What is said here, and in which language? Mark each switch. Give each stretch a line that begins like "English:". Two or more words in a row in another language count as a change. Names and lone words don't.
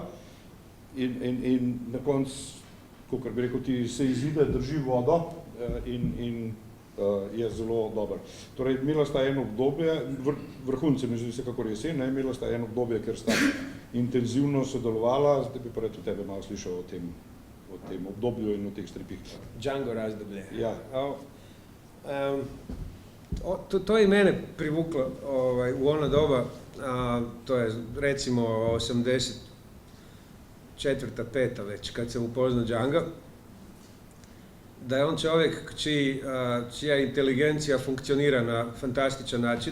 Slovenian: In na koncu, kakor bi rekel, ti se izide, drži vodo in je zelo dober. Torej, imela sta eno obdobje, vrhunce mi zdi se kakor Jesen, imela sta eno obdobje, ker sta intenzivno sodelovala, zdaj bi pa od tebe malo slišal o tem obdobju in o teh stripih.
Croatian: Django razdoblje.
Slovenian: Ja.
Croatian: To je mene privuklo u ono doba, to je recimo 84. 5. već, kad sam upoznao Djanga, da je on čovjek čija inteligencija funkcionira na fantastičan način.